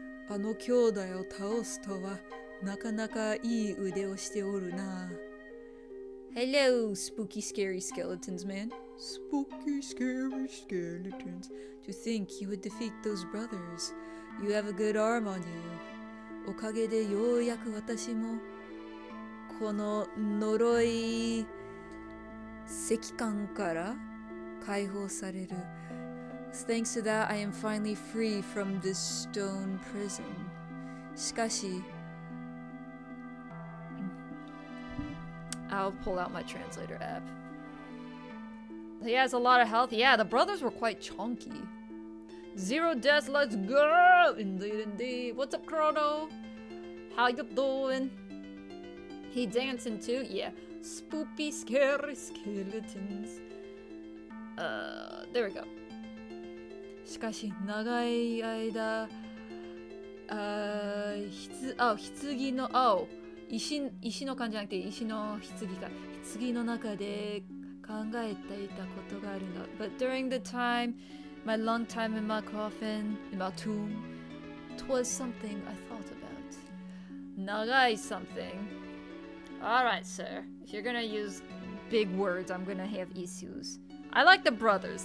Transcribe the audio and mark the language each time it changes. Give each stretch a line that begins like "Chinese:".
Japanese: Ano kyodai o taosu to wa nakanaka ii ude o shite oru na.
English: Hello, spooky scary skeletons, man. Spooky scary skeletons. To think you would defeat those brothers. You have a good arm on you.
Japanese: おかげでようやく私もこの呪い石棺から解放される。
English: Thanks to that, I am finally free from this stone prison.
Japanese: しかし
English: I'll pull out my translator app. He has a lot of health. Yeah, the brothers were quite chunky. 0 deaths, let's go! Indeed, indeed. What's up, Chrono? How you doing? He dancing too? Yeah. Spoopy, scary skeletons. There we go.
Japanese: しかし、長い間、棺の、石の缶じゃなくて石の棺か。棺の中で考えていたことがあるの。
English: But during the time, my long time in my coffin, in my tomb, 'twas something I thought about.
Japanese: 長い
English: something. Alright, sir. If you're gonna use big words, I'm gonna have issues. I like the brothers.